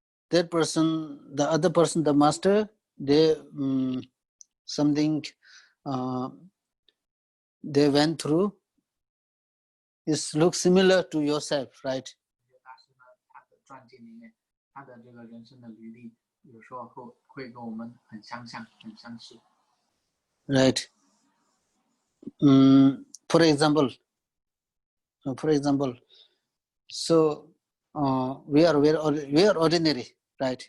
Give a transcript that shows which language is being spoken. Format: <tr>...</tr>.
<en>That person, the other person, the master, they something they went through is looks similar to yourself, right?</en> <zh>大师呢，他的传记里面，他的这个人生的履历，有时候会跟我们很相像、很相似。</zh> <en>Right. For example, so we are ordinary, right?</en>